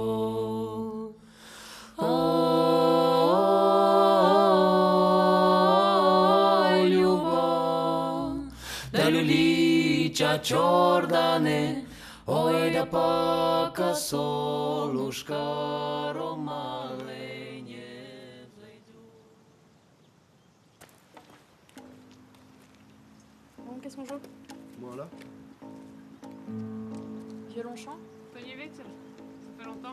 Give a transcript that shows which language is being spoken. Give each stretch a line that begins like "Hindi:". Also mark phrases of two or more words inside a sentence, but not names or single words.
Russian: Ой, Люба, да
Romany: люлича чордане,
Russian: ой, да пока солнышко ромалей не зайдет.
French: Bon, qu'est-ce qu'on joue? Voilà. Violon chant? Soyez vite, ça fait longtemps.